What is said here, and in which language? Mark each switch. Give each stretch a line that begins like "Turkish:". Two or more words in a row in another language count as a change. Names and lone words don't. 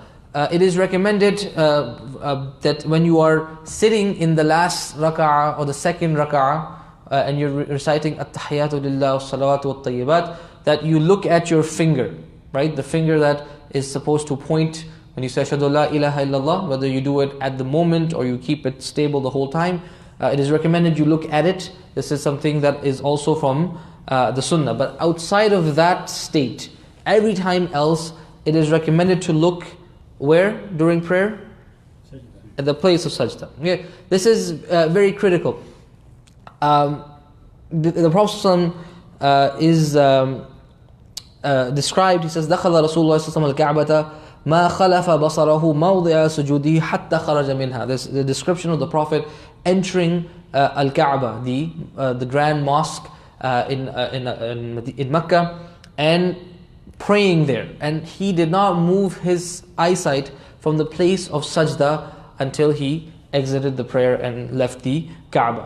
English: It is recommended that when you are sitting in the last rak'ah or the second rak'ah, and you're reciting
Arabic: التحيات لله والصلوات والطيبات,
English: that you look at your finger, right? The finger that is supposed to point when you say
Arabic: أشهد لا إله إلا الله,
English: whether you do it at the moment or you keep it stable the whole time. It is recommended you look at it. This is something that is also from the sunnah. But outside of that state, every time else, it is recommended to look where during prayer? At the place of sajdah. Okay. This is very critical. The Prophet is described, he says,
Arabic: دخل رسول الله صلى الله عليه وسلم الكعبة ما خلف بصره موضع سجوده حتى خرج منها.
English: This is the description of the Prophet entering Al-Kaaba, the grand mosque in Mecca, and praying there. And he did not move his eyesight from the place of sajdah until he exited the prayer and left the Kaaba.